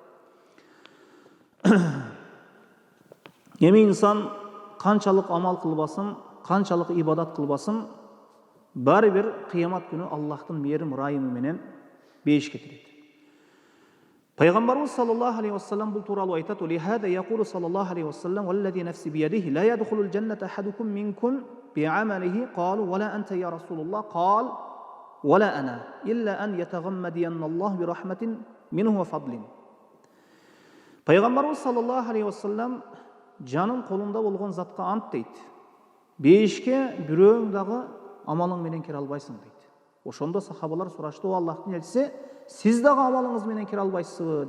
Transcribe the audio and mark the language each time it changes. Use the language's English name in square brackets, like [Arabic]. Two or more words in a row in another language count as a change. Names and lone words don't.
[Kyrgyz] Эми инсан канчалык амал кылбасын, канчалык ибадат кылбасын, баары бир кыямат күнү Аллахтын мээрим, ырайымы менен бейишке кирет. [Arabic] Пайгамбарыбыз صلى الله عليه وسلم [Kyrgyz] бул тууралуу айтат: [Arabic] "لهذا يقول صلى الله عليه وسلم والذي نفسي بيده لا يدخل الجنة أحدكم منكم بعمله قالوا ولا أنت يا رسول الله قال ولا أنا إلا أن يتغمدني الله برحمة منه وفضل." [Kyrgyz] Пайгамбарыбыз [Arabic] صلى الله عليه وسلم [Kyrgyz] жаным колунда болгон затка ант дейт. Бейишке бирөөң дагы амалың менен кире албайсың дейт. Ошондо сахабалар сурашты: "О Аллахтын элчиси, сиз дагы амалыңыз менен кире албайсызбы?"